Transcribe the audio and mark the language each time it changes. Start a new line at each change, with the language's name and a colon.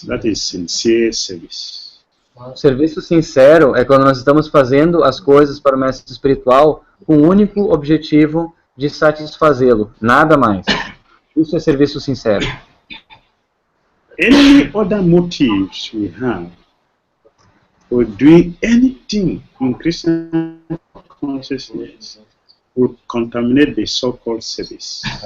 English: That is sincere service.
Portuguese: Serviço sincero é quando nós estamos fazendo as coisas para o mestre espiritual com o único objetivo de satisfazê-lo, nada mais. Isso é serviço sincero.
English: Any other motives we have for doing anything in Krishna consciousness would contaminate the so-called service.